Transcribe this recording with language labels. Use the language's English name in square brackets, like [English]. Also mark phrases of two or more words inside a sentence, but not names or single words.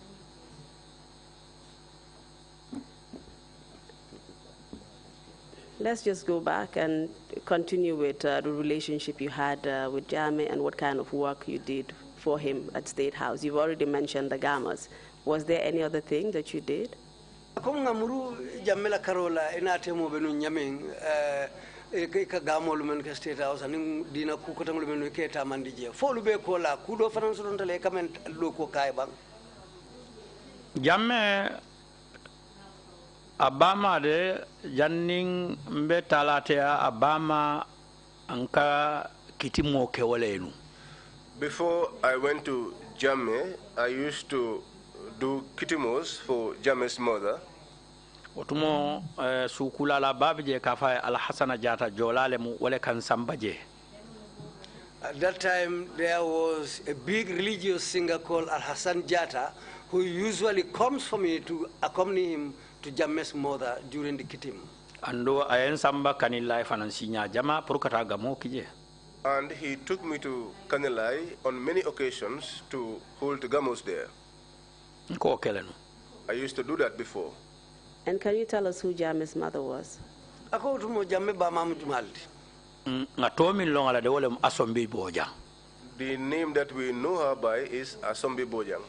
[English] Let's just go back and continue with the relationship you had with Jammeh and what kind of work you did for him at State House. You've already mentioned the Gamas. Was there any other thing that you did? [Mandingo] Ka gamol men ka State House ani dina ku ko tangul men ke ta mandije folu be ko la ku do fanan so don tale kamen lo ko kay bang Jammeh abama de janning mbe talatea abama anka kitimo ke wolenu. [English] Before I went to Jammeh, I used to do kitimos for Jammeh's mother. [Mandingo] Otumo sukula la babje kafa al Hasana Jata jolale mu wale kan sambaje. [English] At that time there was a big religious singer called Al Hassan Jata who usually comes for me to accompany him to Jammeh's mother during the kitim. [Mandingo] Ando ayen samba kanilai fanansinya jama purkata gamo kije. [English] And he took me to Kanilai on many occasions to hold gamos there. [Mandingo] Ko kelenu. [English] I used to do that before. And can you tell us who Jammeh's mother was? The name that we know her by is Asombi Bojang.